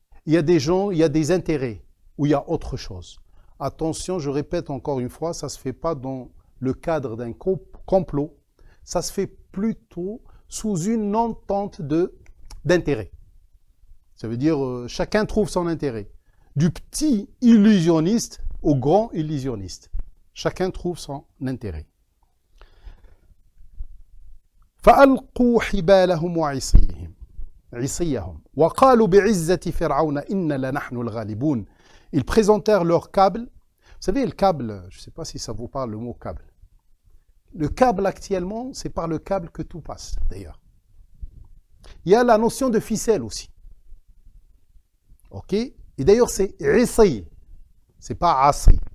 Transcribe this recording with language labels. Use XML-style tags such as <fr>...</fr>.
<fr>Il y a des gens, il y a des intérêts, ou il y a autre chose. Attention, je répète encore une fois, ça ne se fait pas dans le cadre d'un complot. Ça se fait plutôt sous une entente d'intérêt. Ça veut dire chacun trouve son intérêt. Du petit illusionniste au grand illusionniste. Chacun trouve son intérêt.</fr> <ar>فألقوا حبالهم عصيهم وقالوا بعزة فرعون إن لنحن الغالبون.</ar> <fr>Ils présentèrent leur câble. Vous savez, le câble, je ne sais pas si ça vous parle le mot câble. Le câble actuellement, c'est par le câble que tout passe, d'ailleurs. Il y a la notion de ficelle aussi. Ok? Et d'ailleurs, c'est issi. C'est pas assi.</fr>